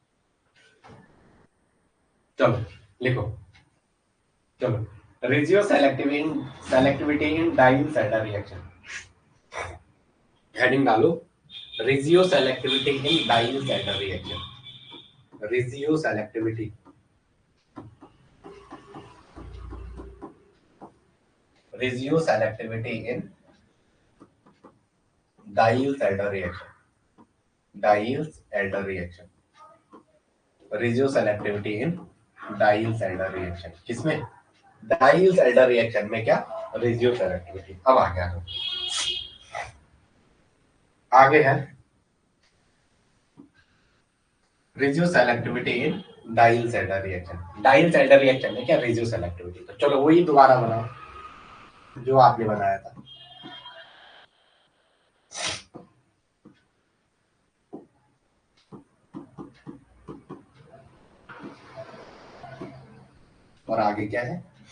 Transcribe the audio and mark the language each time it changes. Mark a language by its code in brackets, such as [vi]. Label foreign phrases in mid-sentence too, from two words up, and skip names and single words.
[hi] चलो लिखो, चलो [en] regioselectivity in Diels-Alder reaction, heading डालो, regioselectivity in Diels-Alder reaction, regioselectivity, regioselectivity in Diels-Alder reaction. Diels-Alder reaction. Regioselectivity in Diels-Alder reaction. [hi] किसमें? [en] Diels-Alder reaction [hi] में क्या? Regioselectivity. अब आ गया तो आगे है [en] Regioselectivity in Diels-Alder reaction. Diels-Alder reaction [hi] में क्या? Regioselectivity. तो चलो वही दोबारा बनाओ जो आपने बनाया था. और आगे क्या है?